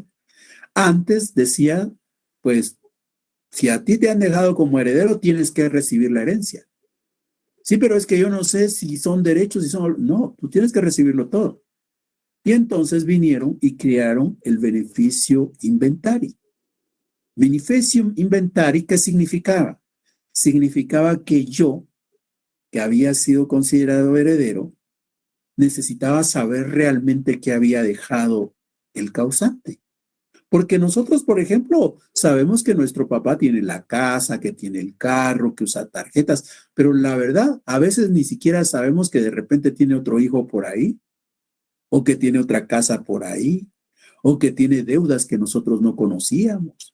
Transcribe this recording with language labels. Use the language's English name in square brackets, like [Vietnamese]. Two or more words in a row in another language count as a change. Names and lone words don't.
[Spanish] Antes decía, pues, si a ti te han dejado como heredero, tienes que recibir la herencia. Sí, pero es que yo no sé si son derechos, si son... No, tú tienes que recibirlo todo. Y entonces vinieron y crearon el beneficio inventari. [Latin] Beneficium inventari, [Spanish] ¿qué significaba? Significaba que yo, que había sido considerado heredero, necesitaba saber realmente qué había dejado el causante. Porque nosotros, por ejemplo, sabemos que nuestro papá tiene la casa, que tiene el carro, que usa tarjetas, pero la verdad, a veces ni siquiera sabemos que de repente tiene otro hijo por ahí, o que tiene otra casa por ahí, o que tiene deudas que nosotros no conocíamos.